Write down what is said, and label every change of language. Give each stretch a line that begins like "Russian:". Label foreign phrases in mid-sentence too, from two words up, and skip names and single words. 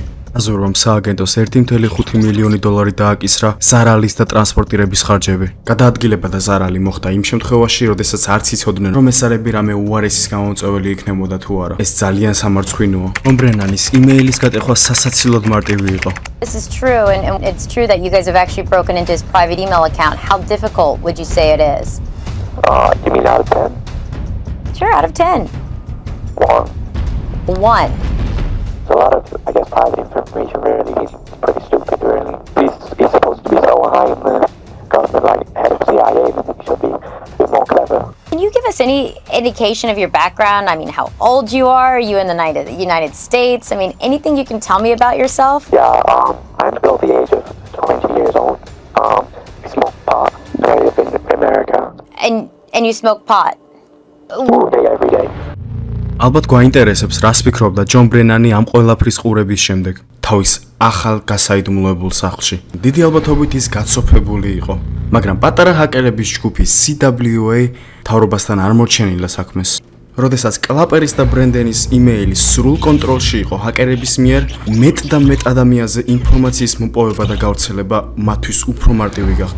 Georgian: აზორვამ სააგენტოს 1.5 მილიონი დოლარი დააკისრა ზარალის და ტრანსპორტირების ხარჯები. გადაადგილება და ზარალი მოხდა იმ შემთხვევაში, როდესაც არც იცოდნენ, რომ ეს არები რამე უარესის გამომწვეველი იქნებოდა თუ არა. ეს ძალიან სამარცხვინოა. ჯონ ბრენანის იმეილის გატეხვა სასაცილოდ მარტივი იყო.
English: This is true, and it's true that you guys have actually broken into his private email account. How difficult would you say it is? You mean out of 10? Sure, out of 10. 1. 1. A lot of, I guess, private information really is pretty stupid, really. He's supposed to be so high in the government, like head of CIA, and he should be a bit more clever. Can you give us any indication of your background? I mean, how old you are? Are you in the United States? I mean, anything you can tell me about yourself? Yeah, I'm below the age of 20 years old. I smoke pot. I live in America. And you smoke pot? All day, every day.
Georgian: ალბათ გვაინტერესებს, რას ფიქრობდა ჯონ ბრენანი ამ ყველაფრის ყურების შემდეგ, თავის ახალ გასაიდუმლოებულ სახლში. დიდი ალბათობით ის გაცოფებული იყო, მაგრამ პატარა ჰაკერების ჯგუფი CWA მთავრობასთან არ მოჩენილა საქმეს. როდესაც კლაპერის და ბრენდენის იმეილი სრულ კონტროლში იყო ჰაკერების მიერ, მეტ და მეტ ადამიანზე ინფორმაციის მოპოვება და გავრცელება მათთვის უფრო მარტივი გახდა.